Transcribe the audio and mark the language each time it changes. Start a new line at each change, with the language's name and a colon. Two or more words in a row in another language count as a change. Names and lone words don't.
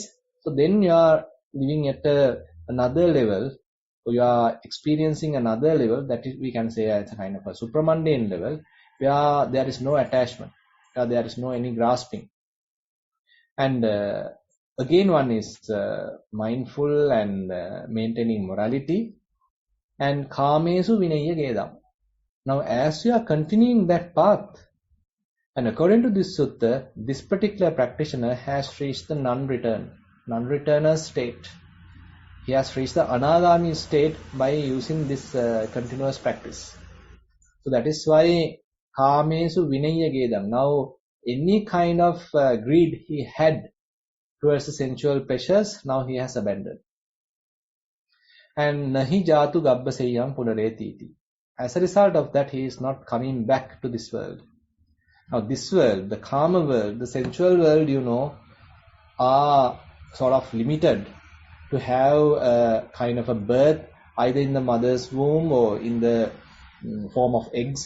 English: So then you are living at another level, so you are experiencing another level, that is, we can say as a kind of a supramundane level, where there is no attachment, where there is no any grasping. And again one is mindful and maintaining morality, and
Pali: kamesu vinaya gedam.
English: Now as you are continuing that path, and according to this sutta, this particular practitioner has reached the non-returner state. He has reached the anagami state by using this continuous practice. So that is why
Pali: kamesu vinaya gedam.
English: Now any kind of greed he had towards the sensual pleasures, now he has abandoned.
Pali: And nahi jatu gabbaseyam punaretiti.
English: As a result of that, he is not coming back to this world. Now this world, the kama world, the sensual world, are sort of limited to have a kind of a birth either in the mother's womb or in the form of eggs.